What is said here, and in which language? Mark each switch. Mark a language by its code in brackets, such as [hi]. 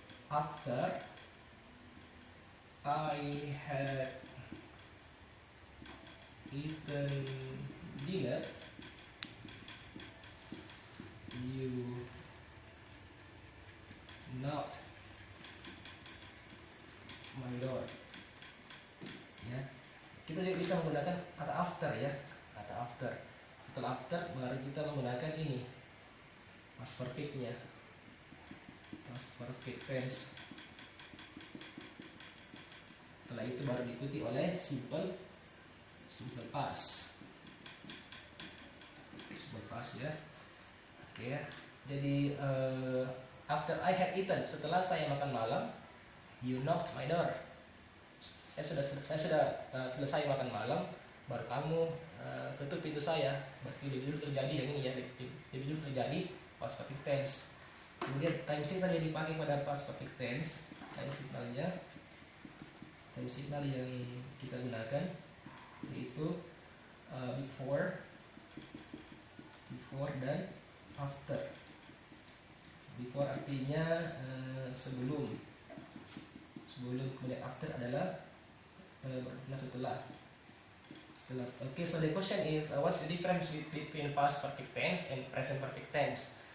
[en] After I had eaten dinner, you knocked my door. [id] Ya, kita juga bisa menggunakan kata after ya, kata after. Setelah after baru kita menggunakan ini past perfectnya, past perfect tense. Setelah itu baru diikuti oleh simple past. Simple past ya. Oke ya. [en] Jadi after I had eaten, [id] setelah saya makan malam, [en] you knocked my door. [id] Saya sudah selesai makan malam, baru kamu ketuk pintu saya. Berarti lebih dulu terjadi yang ini ya, lebih dulu terjadi past perfect tense. Kemudian time signal yang dipakai pada past perfect tense, time signal yang kita gunakan yaitu before dan after. Before artinya sebelum, kemudian after adalah setelah. [en] Okay, so the question is what's the difference between past perfect tense and present perfect tense?